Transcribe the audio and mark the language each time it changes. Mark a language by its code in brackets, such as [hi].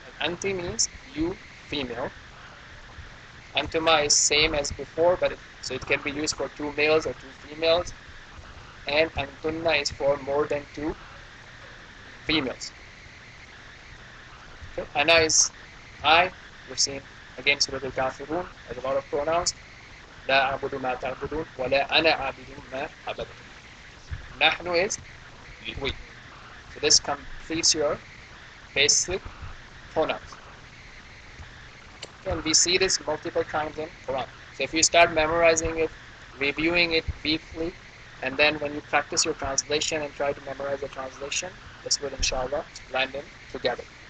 [en] And anti means you, female. Antuma is same as before, but so it can be used for two males or two females. And antunna is for more than two females. Okay. Ana is I. We've seen again Surah Al-Kafirun has a lot of pronouns. [ar] لا أعبد ما تعبدون ولا أنا عابد ما عبدتم. [en] نحن is we. So this completes your basic pronouns. And we see this multiple times in Quran. So if you start memorizing it, reviewing it briefly, and then when you practice your translation and try to memorize the translation, this will inshallah blend in together.